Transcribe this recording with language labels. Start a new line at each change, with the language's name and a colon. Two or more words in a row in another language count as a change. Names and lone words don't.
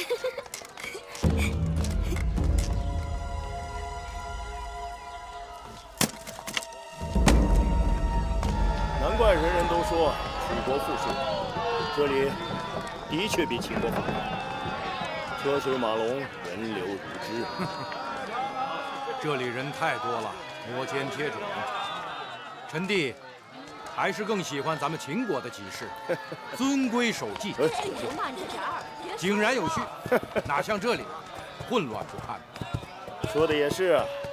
Chinese: 难怪人人都說楚國富庶，這裡的確比秦國發達。車水馬龍，人流如織。這裡人太多了，摩肩接踵。臣弟還是更喜歡咱們秦國的集市，尊規守纪，井然有序，哪像這裡混亂不堪。说的也是啊。